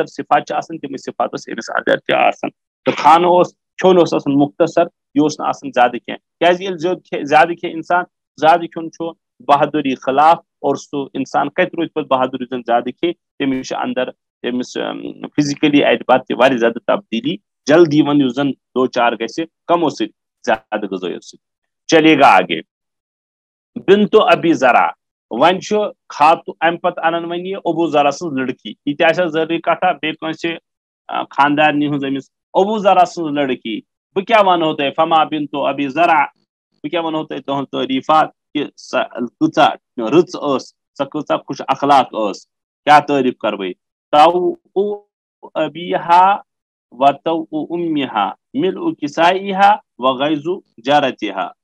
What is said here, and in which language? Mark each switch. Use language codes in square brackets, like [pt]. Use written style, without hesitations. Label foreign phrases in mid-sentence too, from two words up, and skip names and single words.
[ks] صفات چھِ آسان تِمے صفات ٲسۍ أمِس اندر تہِ آسان تہٕ کھانہٕ اوس کھیوٚن اوس آسان مختصر یہِ اوس نہٕ آسان زیادٕ کینٛہہ کیازِ ییٚلہِ زیادٕ کھیٚیہِ انسان زیادٕ کھیوٚن چھُ بہادری خلاف اور سُہ انسان کتہِ روزِ پتہٕ بہادر یُس زن زیادٕ کھیٚیہِ تٔمِس چھِ اندر تٔمِس فزیکلی اعتبار تہِ واریاہ زیادٕ تبدیلی جلدی یِوان یُس زن دو چار گژھِ کمو سۭتۍ زیادٕ غذٲیو سۭتۍ [ur] چلیے گا آگے [ar] بنتو ابی ذرا [ks] وۄنۍ چھُ امہِ پتہٕ انان وۄنۍ یہِ ابوٗ ذرا سٕنٛز لڑکی یہِ تہِ آسہِ ضروٗری کتھا بیٚیہِ کٲنٛسہِ خاندارنہِ ہٕنٛز أمِس ابوٗ ذرا سٕنٛز لڑکی بہٕ کیاہ ونہو تۄہہِ [ar] فما بنتو ابی ذرا [ks] بہٕ کیاہ ونہو تۄہہِ تُہنٛز تعریٖفات کہِ سۄ کۭژاہ رٕژ ٲس سۄ کۭژاہ خوش اخلاق ٲس کیاہ تعریٖف کرٕ بہٕ [ar] تو ابیہا و تو امیہا ملء کسائیہا و غیظ جارتہا